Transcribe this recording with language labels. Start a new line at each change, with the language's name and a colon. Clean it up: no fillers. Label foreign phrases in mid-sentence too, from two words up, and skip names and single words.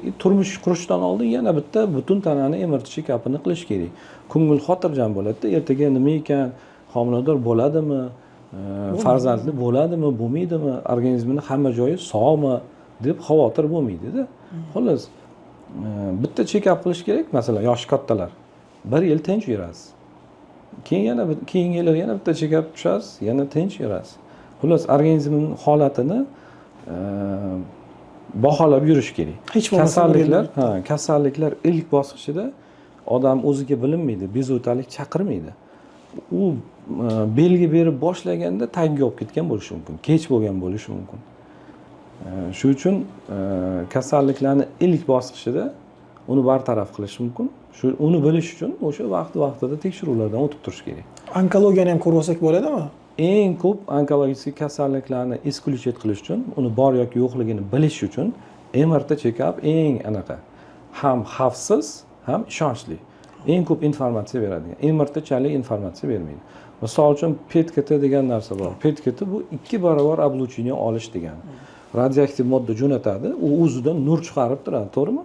Uzbek: Turmush qurishdan oldin yana bitta butun tanani MRT check-upini qilish kerak. Ko'ngil xotirjam bo'ladi-da, ertaga nima ekan, homilador bo'ladimi, farzandli bo'ladimi, bo'lmaydimi, organizmining hamma joyi sog'mi deb xavotir bo'lmaydi-da. Xolos, bitta check-up qilish kerak, masalan, yoshi kattalar. 1 yil tinch yurasiz. Keyin keyingi yillar yana bitta check-up tushasiz, yana tinch yurasiz. Xolos, organizmning holatini baholab yurish kerak. Kasalliklar ilk bosqichida odam o'ziga bilinmaydi, bezovtalik chaqirmaydi. U belgi berib boshlaganda tagga olib ketgan bo'lishi mumkin, kech bo'lgan bo'lishi mumkin. Shuning uchun kasalliklarni ilk bosqichida uni bartaraf qilish mumkin. Uni bilish uchun o'sha vaqti-vaqtida tekshiruvlardan o'tib turish kerak. Onkologiyani ham ko'rib olsak bo'ladimi? Eng ko'p onkologik kasalliklarni исключить qilish uchun, uni bor yoki yo'qligini bilish uchun MRT check-up eng anaqa ham xavfsiz, ham ishonchli. Eng ko'p informatsiya beradi. MRT-chalik informatsiya bermaydi. Misol uchun PET-CT degan narsa bor. PET-CT bu 2 barobar облучение olish degani. Radioaktiv modda jo'natadi, u o'zidan nur chiqarib turadi, to'g'rimi?